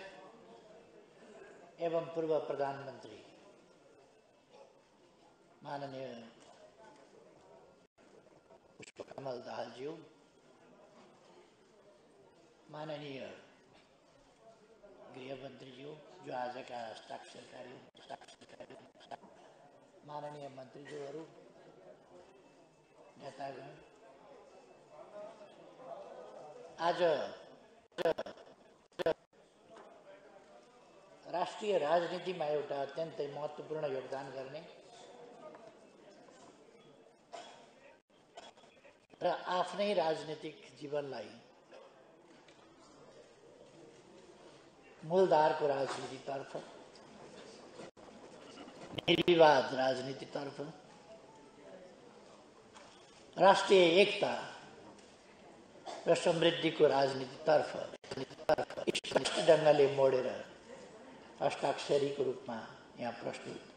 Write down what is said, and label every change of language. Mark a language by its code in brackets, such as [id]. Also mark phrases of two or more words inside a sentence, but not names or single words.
[hi] एवं पूर्व प्रधानमंत्री माननीय पुष्पकमल दाहाल जी, माननीय गृह मंत्री जी जो आज का हस्ताक्षर कार्य, माननीय मंत्री जी, नेतागण, आज राष्ट्रिय राजनीति में [ne] एउटा अत्यन्तै महत्त्वपूर्ण योगदान गर्ने र आफ्नै राजनीतिक जीवनलाई मूलधारको राजनीतितर्फ, निर्विवाद राजनीतितर्फ, राष्ट्रिय एकता र समृद्धिको राजनीतितर्फ स्पष्ट ढङ्गले मोडेर हस्ताक्षरीको रूपमा यहाँ प्रस्तुत